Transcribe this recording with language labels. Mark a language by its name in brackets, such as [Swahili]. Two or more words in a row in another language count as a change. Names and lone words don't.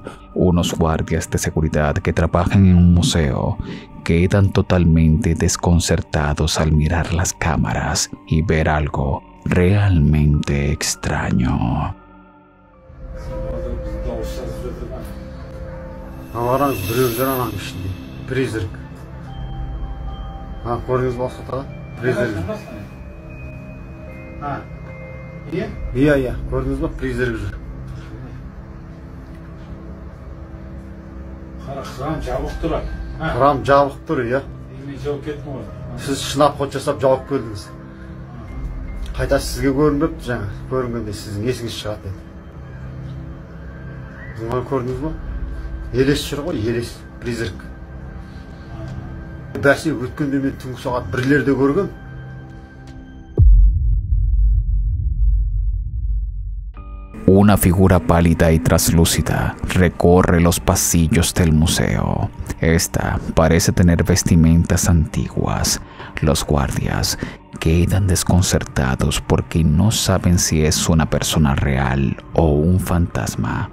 [Spanish] Unos guardias de seguridad que trabajan en un museo quedan totalmente desconcertados al mirar las cámaras y ver algo realmente extraño. [Kazakh] Iya, көрдіңіз ба, призрак жүр. Kraan жабық тұр. Kraan жабық тұр, иә. Сіз шынап ход жасап жауып келдіңіз. Қайта сізге көрінбепті жаңа, көрінгенде сіздің есіңіз шығады еді. Бұны көрдіңіз ба? Елес жүр ғой, елес, призрак. Бәсе өткенде мен түнгі сағат 1-лерде көргем. [Spanish] Una figura pálida y traslúcida recorre los pasillos del museo. Esta parece tener vestimentas antiguas. Los guardias quedan desconcertados porque no saben si es una persona real o un fantasma.